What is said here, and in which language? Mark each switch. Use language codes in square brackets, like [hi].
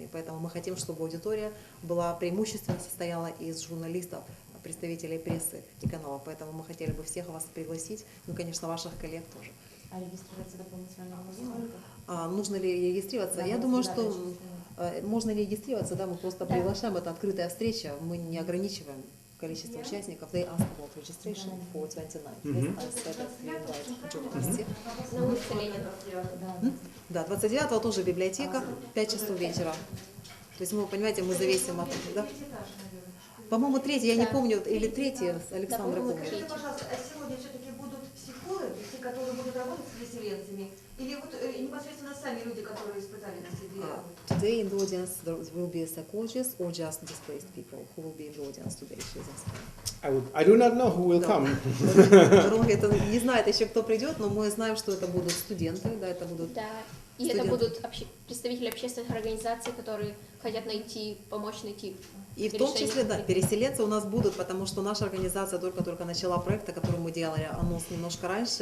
[ru] И поэтому мы хотим, чтобы аудитория была преимущественно состояла из журналистов, представителей прессы и каналов. Поэтому мы хотели бы всех вас пригласить, ну, конечно, ваших коллег тоже. А регистрироваться дополнительно нужно? Нужно ли регистрироваться? Я думаю, что можно регистрироваться, да, мы просто приглашаем, это открытая встреча, мы не ограничиваем количество участников. [en] They asked about registration for 29. I said that we invite journalists. [ru] На улице Ленина. Да, 29-го тоже библиотека, 5 часов вечера. То есть мы, понимаете, мы зависим от... Да? По-моему, третий, я не помню, или третий, Александра помнит. Скажите, пожалуйста, а сегодня все-таки будут психологи, те, которые будут работать с переселенцами, или вот непосредственно сами люди, которые испытали на себе? [en] Today in the audience there will be a psychologist or just displaced people who will be in the audience today. I do not know who will come. [ru] Рон это не знает еще, кто придет, но мы знаем, что это будут студенты, да, это будут. Да, и это будут представители общественных организаций, которые хотят помочь найти. И в том числе, да, переселенцы у нас будут, потому что наша организация только начала проект, о котором мы делали анонс немножко раньше.